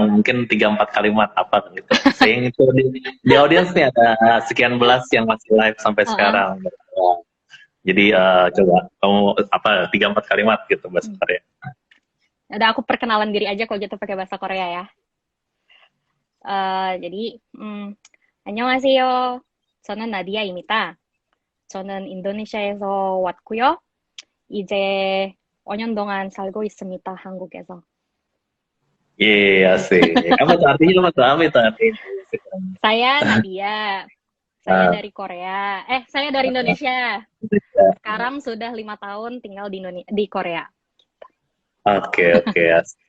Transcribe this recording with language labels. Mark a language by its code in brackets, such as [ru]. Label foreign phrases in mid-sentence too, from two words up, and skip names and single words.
[id] Mungkin 3-4 kalimat apa gitu. Sayang itu di audiens nih ada sekian belas yang masih live sampai Uh-uh. sekarang. Jadi coba kamu apa 3-4 kalimat gitu bahasa Korea. Ada aku perkenalan diri aja kalau gitu pakai bahasa Korea ya. jadi, [ko] 안녕하세요. 저는 나디아입니다. 저는 인도네시아에서 왔고요. 이제 5년 동안 살고 있습니다, 한국에서. [id] Iya, asik. Apa tuh artinya, apa tuh? Apa itu artinya? Saya Nadia. Saya Ah, dari Korea. Saya dari Indonesia. Sekarang sudah 5 tahun tinggal di Korea. oke, oke, asik.